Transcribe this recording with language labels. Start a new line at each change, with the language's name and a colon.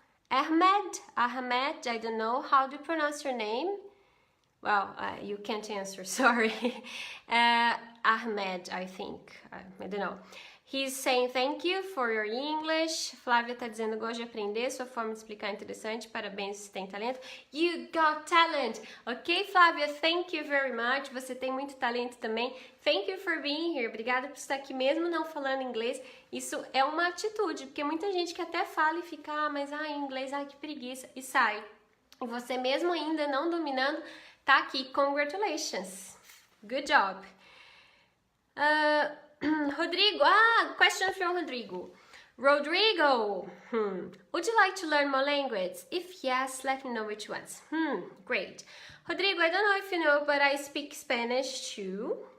English: Ahmed, I don't know how to pronounce your name. Well, you can't answer, sorry. Ahmed, I think. I don't know. He's saying thank you for your English.
Portuguese: Flávia tá dizendo, gosto de aprender, sua forma de explicar é interessante, parabéns, você tem talento.
English: You got talent! Ok, Flávia, thank you very much.
Portuguese: Você tem muito talento também.
English: Thank you for being here.
Portuguese: Obrigada por estar aqui mesmo não falando inglês. Isso é uma atitude, porque muita gente que até fala e fica, mas inglês, que preguiça, e sai. E você mesmo ainda não dominando, tá aqui.
English: Congratulations. Good job. Rodrigo, question from Rodrigo. Rodrigo, would you like to learn more language? If yes, let me know which ones. Great. Rodrigo, I don't know if you know, but I speak Spanish too.